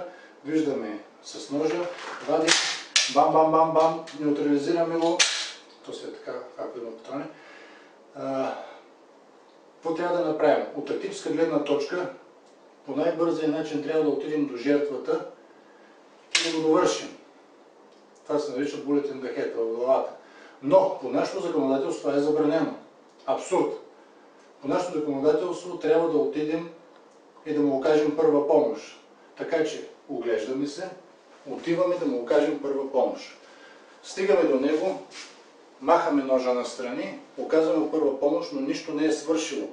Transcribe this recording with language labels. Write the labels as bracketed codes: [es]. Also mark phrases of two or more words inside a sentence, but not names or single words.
[bg] Виждаме с ножа, вадим, бам, бам, бам, бам, неутрализираме го. То си е така, ако има патрони. Какво трябва да направим? От тактическа гледна точка, по най-бързия начин трябва да отидем до жертвата и да го довършим. Това се нарича [en] bullet in the head, [bg] в главата. Но по нашето законодателство това е забранено. Абсурд. По нашето законодателство трябва да отидем и да му окажем първа помощ. Така че оглеждаме се, отиваме да му окажем първа помощ. Стигаме до него, махаме ножа настрани, оказваме първа помощ, но нищо не е свършило.